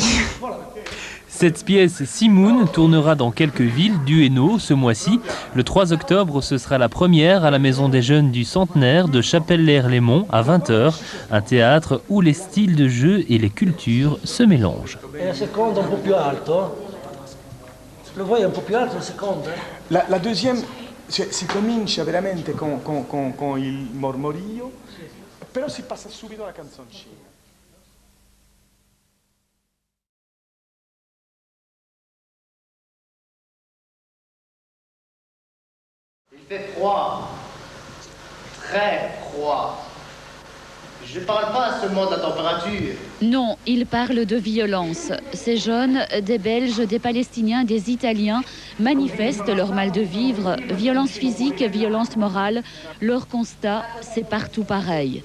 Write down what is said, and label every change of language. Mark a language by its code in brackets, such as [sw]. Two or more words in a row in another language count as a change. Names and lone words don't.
[fr] Cette pièce Simoun tournera dans quelques villes du Hainaut ce mois-ci. Le 3 octobre, ce sera la première à la Maison des Jeunes du Centenaire de Chapelle-Lès-Herlémont à 20h. Un théâtre où les styles de jeu et les cultures se mélangent. La seconde un peu plus alto. [it] Lo vuoi un po' più alto la seconda? La deuxième, si comincia veramente con il mormorio, però si passa subito alla canzoncina. [fr] Il fait froid, très froid. Je ne parle pas seulement de la température. Non, il parle de violence. Ces jeunes, des Belges, des Palestiniens, des Italiens, manifestent leur mal de vivre. Violence physique, violence morale. Leur constat, c'est partout pareil.